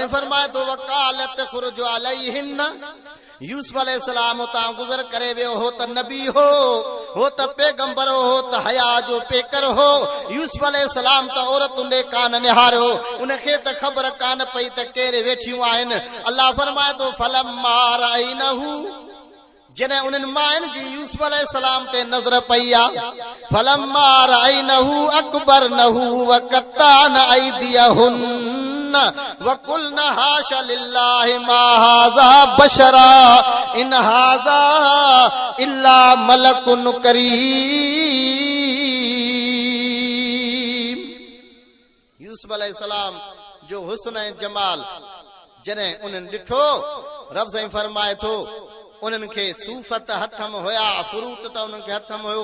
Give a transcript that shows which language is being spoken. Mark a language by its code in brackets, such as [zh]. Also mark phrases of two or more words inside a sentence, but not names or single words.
[sd] रब साईं फरमाए थो, [ar] وقالت اخرج عليهن, [sd] यूसुफ अलैहिस्सलाम उतां गुज़र करे वियो हो त नबी हो त पैगंबर हो त हया जो पेकर हो। यूसुफ अलैहिस्सलाम त औरतुनि ॾे कान निहारियो, उनखे त ख़बर कान पई त केरे वेठियूं आहिनि। अल्लाह फरमाए थो [ar] فلما رأينه, [sd] जॾहिं उन्हनि माइनि जी यूसुफ अलैहिस्सलाम ते नज़र पई आहे, [ar] فلما رأينه أكبرنه وقطعن أيديهن وقلن حاش لله ما هذا بشرا إن هذا إلا ملك كريم. [sd] यूसुफ अलैहिस्सलाम जो हुस्न ऐं जमाल जॾहिं उन्हनि ॾिठो, रब साईं फरमाए थो उन्हनि खे सूफ़त हथ में हुया, फ्रूट त उन्हनि खे हथ में हुयो।